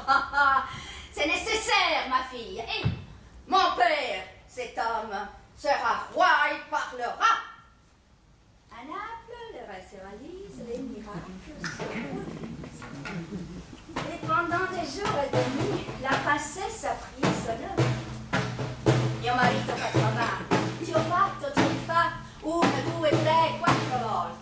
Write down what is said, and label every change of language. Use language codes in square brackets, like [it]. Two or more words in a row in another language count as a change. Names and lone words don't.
[fr] C'est nécessaire, ma fille. Et mon père, cet homme, sera roi et parlera. À Naples, le rêve se réalise, les miracles se réalisent. Et pendant des jours et des nuits, la princesse a pris son œuvre. [it] Mio marito fa trovare. Ti ho fatto, uno, due, tre, 4 volte.